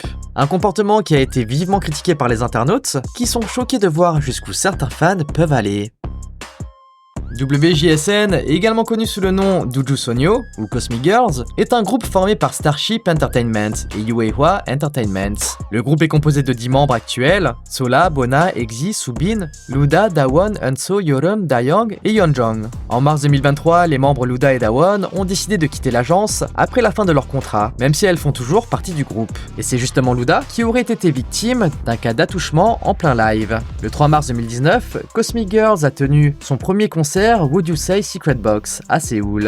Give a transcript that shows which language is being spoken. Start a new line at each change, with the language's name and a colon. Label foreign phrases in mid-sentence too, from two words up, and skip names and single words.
French: Un comportement qui a été vivement critiqué par les internautes, qui sont choqués de voir jusqu'où certains fans peuvent aller. WJSN, également connu sous le nom d'Uju Sonyo ou Cosmic Girls, est un groupe formé par Starship Entertainment et Yuehua Entertainment. Le groupe est composé de 10 membres actuels, Sola, Bona, Exi, Subin, Luda, Dawon, Unso, Yorum, Dayong et Yeonjong. En mars 2023, les membres Luda et Dawon ont décidé de quitter l'agence après la fin de leur contrat, même si elles font toujours partie du groupe. Et c'est justement Luda qui aurait été victime d'un cas d'attouchement en plein live. Le 3 mars 2019, Cosmic Girls a tenu son premier concert Would You Say Secret Box à Séoul.